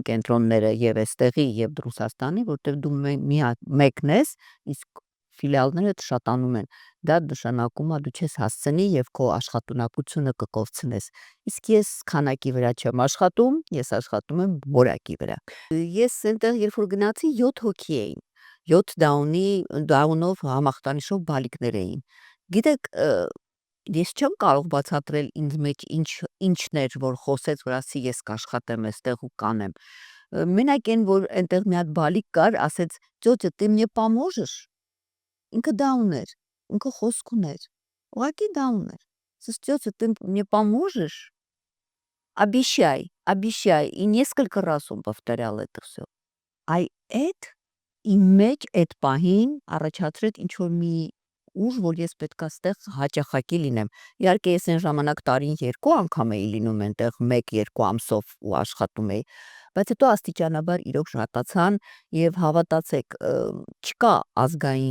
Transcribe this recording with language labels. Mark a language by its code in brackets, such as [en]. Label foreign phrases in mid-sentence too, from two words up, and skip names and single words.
[hy] կենտրոնները եւ այստեղի եւ Ռուսաստանի, որտեղ դու մեկն ես, իսկ ֆիլիալները շատանում են։ Դա նշանակում է դու չես հասցնի եւ քո աշխատունակությունը կկորցնես։ Իսկ ես քանակի վրա չեմ աշխատում, ես աշխատում եմ որակի վրա։ Ես այնտեղ երբ որ գնացի 7 հոգի էին, 7 դաունով համախտանիշով բալիկներ էին։ Գիտեք, ես չեմ կարող բացատրել ինձ մեջ ինչն էր, որ խոսեց, որ ասի ես կաշխատեմ այստեղ ու կանեմ։ Մենակ այն, որ այնտեղ մի հատ բալիկ կար, ասեց. [ru] «Тётя, ты мне поможешь?» [hy] Ինքը դաուն էր, ինքը խոսք ուներ, ուղղակի դաուն էր։ Ասես, [ru] «Тётя, ты мне поможешь?» Обещай, обещай, и несколько раз он повторял это все. [hy] Այ այդ իմ մեջ այդ պահին առաջացրեց ինչ որ մի ուժ, որ ես պետք է ստեղ հաճախակի լինեմ։ Իհարկե ես այն ժամանակ տարին 2 անգամ էի լինում այնտեղ 1-2 ամսով ու աշխատում էի, բայց հետո աստիճանաբար իրոք շատացան եւ հավատացեք, չկա ազգային